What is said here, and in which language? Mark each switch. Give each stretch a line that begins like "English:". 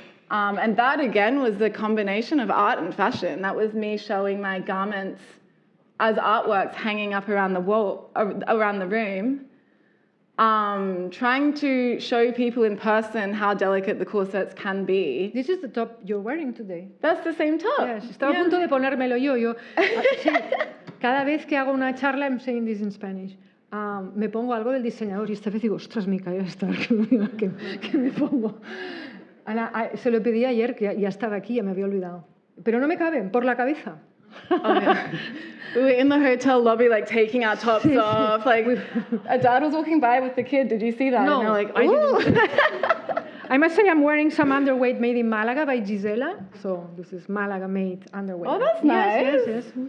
English: And that, again, was the combination of art and fashion. That was me showing my garments as artworks hanging up around the wall, around the room, trying to show people in person how delicate the corsets can be. This is the top you're wearing today. That's the same top.
Spanish: Yes, estaba a punto de ponérmelo yo. Sí, cada vez que hago una charla,
English: I'm saying this in Spanish,
Spanish: me pongo algo del diseñador y esta vez digo, ostras, Michaela Stark, que me pongo. Se lo pedí ayer, que ya estaba aquí, ya me había olvidado. Pero no me caben, por la cabeza.
English: Oh, yeah. We were in the hotel lobby, like taking our tops off. Like, a dad was walking by with the kid. Did you see that? No, and like, I didn't. I must say I'm wearing some underweight made in Malaga by Gisela. So this is Malaga made underwear. Oh, that's nice. Yes.